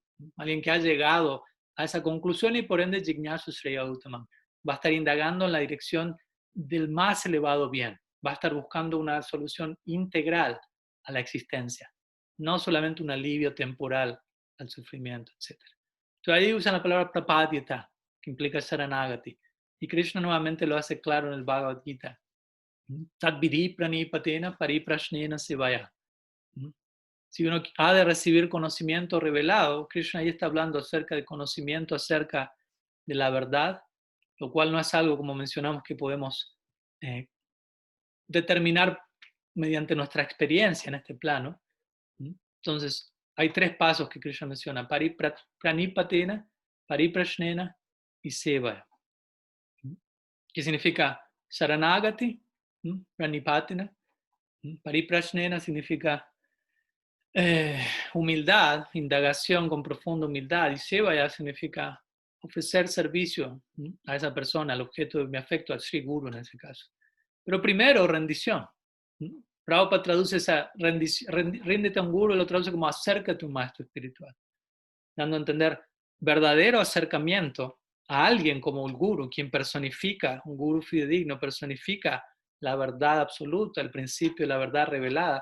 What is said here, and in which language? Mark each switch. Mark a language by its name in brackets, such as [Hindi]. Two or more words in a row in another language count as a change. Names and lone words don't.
[Spanish] Alguien que ha llegado a esa conclusión y por ende [Sanskrit] Jignasu Sreya Uttamam [Spanish] va a estar indagando en la dirección del más elevado bien, va a estar buscando una solución integral a la existencia, no solamente un alivio temporal al sufrimiento, etc. Entonces ahí usan la palabra prapadyata, que implica saranagati. Y Krishna nuevamente lo hace claro en el Bhagavad Gita. [Sanskrit] Tadvidhi pranipatena pariprashnena sevaya. [Spanish] Si uno ha de recibir conocimiento revelado, Krishna ahí está hablando acerca de conocimiento acerca de la verdad, lo cual no es algo, como mencionamos, que podemos eh, determinar mediante nuestra experiencia en este plano. Entonces, hay tres pasos que Krishna menciona: [Sanskrit] pranipatena, pariprashnena y sevaya. [Spanish] ¿Qué significa saranagati? Pranipatena. Pariprashnena significa humildad, indagación con profunda humildad. Y sevaya significa ofrecer servicio a esa persona, al objeto de mi afecto, al Sri Guru en ese caso. Pero primero, rendición. Prabhupada traduce esa ríndete a un guru, lo traduce como acércate a un maestro espiritual, dando a entender verdadero acercamiento a alguien como el guru, quien personifica, un guru fidedigno, personifica la verdad absoluta, el principio de la verdad revelada.